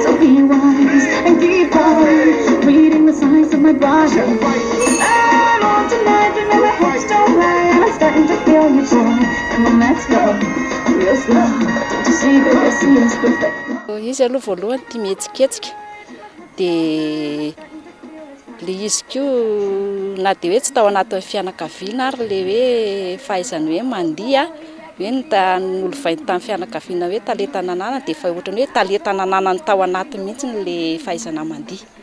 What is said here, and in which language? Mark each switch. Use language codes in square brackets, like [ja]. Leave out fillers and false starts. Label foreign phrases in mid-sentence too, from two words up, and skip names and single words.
[en] So be wise and keep on reading the signs of my body. I'm on tonight, you know my hips don't lie. I'm starting to feel you, boy. Come on, let's go real slow. Don't you see, baby, I see it's perfect. [mg] Izy aloha voalohany tia mihetsiketsika dia le izy koa na dia hoe tsy tao anatin'ny fianakaviana ary le hoe fahaizany hoe mandiha hoe n'olo vainty tamin'ny fianakaviana hoe talenta nanana dia efa ohatrany hoe talenta nanana ny tao anatiny mihitsy le fahaizana mandiha.